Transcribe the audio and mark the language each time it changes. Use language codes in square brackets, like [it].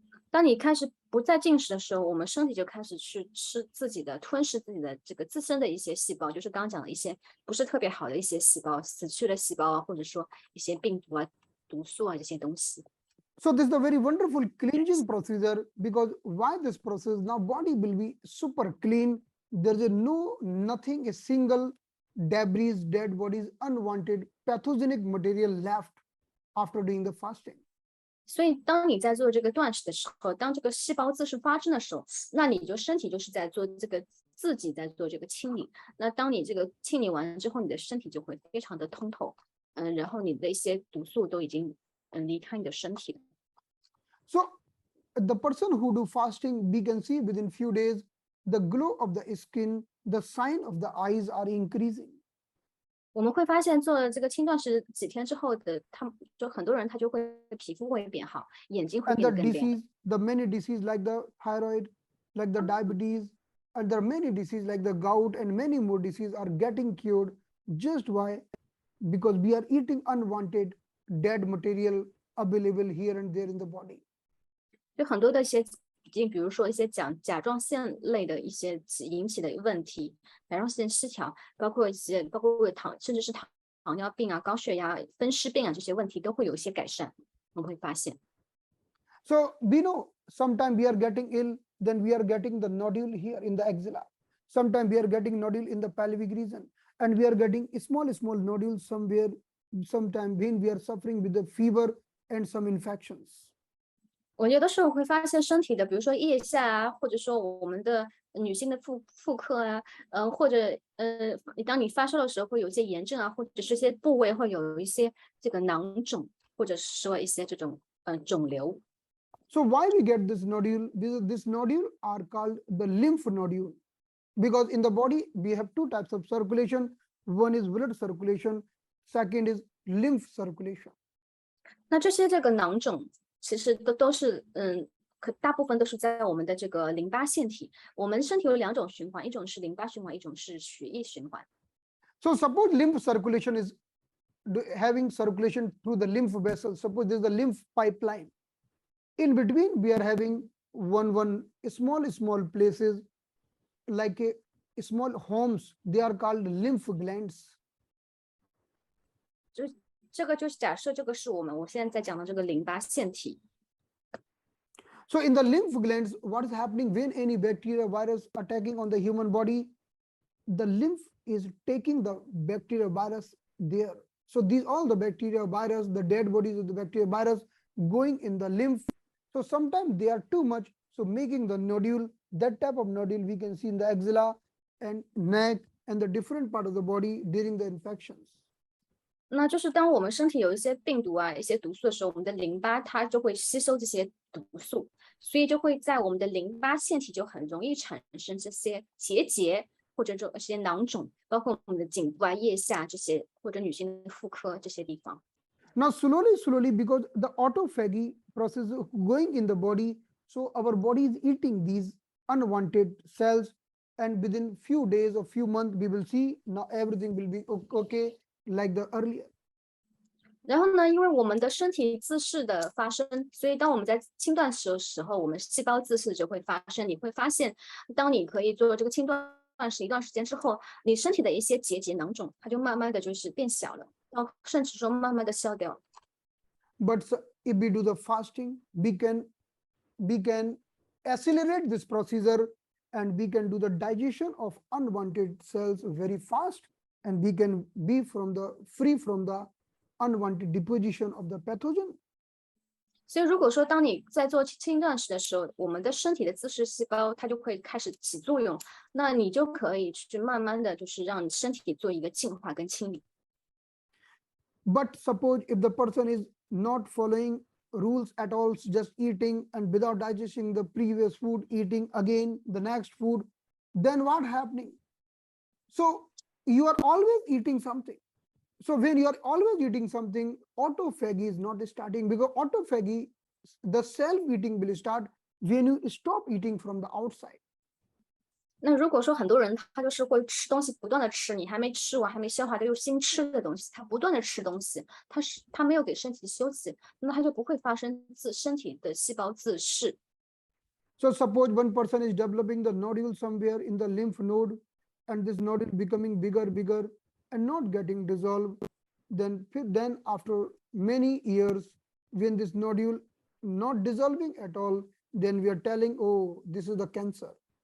[zh] 当你开始不再进食的时候，我们身体就开始去吃自己的、吞噬自己的这个自身的一些细胞，就是刚刚讲的一些不是特别好的一些细胞、死去的细胞啊，或者说一些病毒啊、毒素啊这些东西。 [en] So this is a very wonderful cleansing procedure, because why this process? Now body will be super clean. There is nothing, a single debris, dead bodies, unwanted pathogenic material left after doing the fasting. [zh] 所以，当你在做这个断食的时候，当这个细胞自噬发生的时候，那你就身体就是在做这个自己在做这个清理。那当你这个清理完之后，你的身体就会非常的通透，然后你的一些毒素都已经离开你的身体了。 [en] So the person who do fasting, we can see within few days, the glow of the skin, the sign of the eyes are increasing. [zh] 我们会发现做了这个轻断食几天之后的，他们就很多人他就会皮肤会变好，眼睛会 [en] And the [zh] 变得更亮。 [en] disease, the many diseases like the thyroid, like the diabetes, and there are many diseases like the gout and many more diseases are getting cured. Just why? Because we are eating unwanted dead material available here and there in the body. [zh] 就很多的一些疾病，比如说一些甲状腺类的一些引起的问题，甲状腺失调，包括甚至是糖尿病啊、高血压、风湿病啊这些问题都会有一些改善。我们会发现。 [en] So we know sometimes we are getting ill, then we are getting the nodule here in the axilla. Sometimes we are getting nodule in the pelvic region, and we are getting small nodules somewhere. Sometimes when we are suffering with the fever and some infections. [zh] 我有的时候会发现身体的，比如说腋下啊，或者说我们的女性的妇科啊，或者当你发烧的时候会有一些炎症啊，或者是一些部位会有一些这个囊肿，或者是说一些这种肿瘤。 [en] So why we get this nodule? This nodule are called the lymph nodule, because in the body we have two types of circulation. One is blood circulation, second is lymph circulation. [zh] 那这个囊肿其实都是大部分都是在我们的这个淋巴腺体。我们身体有两种循环，一种是淋巴循环，一种是血液循环。 [en] So suppose lymph circulation is having circulation through the lymph vessels. Suppose there is a lymph pipeline. In between, we are having one small places like a small homes. They are called lymph glands. [zh] 这个就是假设这个是我现在在讲的这个淋巴腺体。 [en] So in the lymph glands, what is happening when any bacteria virus attacking on the human body? The lymph is taking the bacteria virus there. So these all the bacteria virus, the dead bodies of the bacteria virus going in the lymph. So sometimes they are too much, so making the nodule. That type of nodule we can see in the axilla and neck and the different part of the body during the infections. [zh] 那就是当我们身体有一些病毒啊、一些毒素的时候，我们的淋巴它就会吸收这些毒素，所以就会在我们的淋巴腺体就很容易产生这些结节或者这些囊肿，包括我们的颈部啊、腋下这些，或者女性的妇科这些地方。 [en] Now slowly, because the autophagy process is going in the body, so our body is eating these unwanted cells, and within few days or few months, we will see now everything will be okay like the earlier. [zh] 然后呢，因为我们的身体自噬的发生，所以当我们在轻断食的时候，我们细胞自噬就会发生。你会发现，当你可以做这个轻断食一段时间之后，你身体的一些结节囊肿，它就慢慢的就是变小了，然后甚至说慢慢的消掉。 [en] But if we do the fasting, we can accelerate this procedure, and we can do the digestion of unwanted cells very fast, and we can be free from the unwanted deposition of the pathogen. [zh] 所以如果说当你在做轻断食的时候，我们的身体的自噬细胞它就会开始起作用，那你就可以去慢慢的就是让你身体做一个净化跟清理。 [en] But suppose if the person is not following rules at all, just eating and without digesting the previous food, eating again the next food, then what happening? So you are always eating something. So when you are always eating something, autophagy is not starting, because autophagy, the self-eating will start when you stop eating from the outside. [zh] 那如果说很多人他就是会吃东西，不断的吃，你还没吃完，还没消化，他又新吃的东西，他不断的吃东西，他没有给身体休息，那么他就不会发生身体的细胞自噬。 [en] So suppose one person is developing the nodule somewhere in the lymph node, and this nodule becoming bigger and not getting dissolved. Then after many years, when this nodule not dissolving at all, then we are telling, oh, this is the cancer.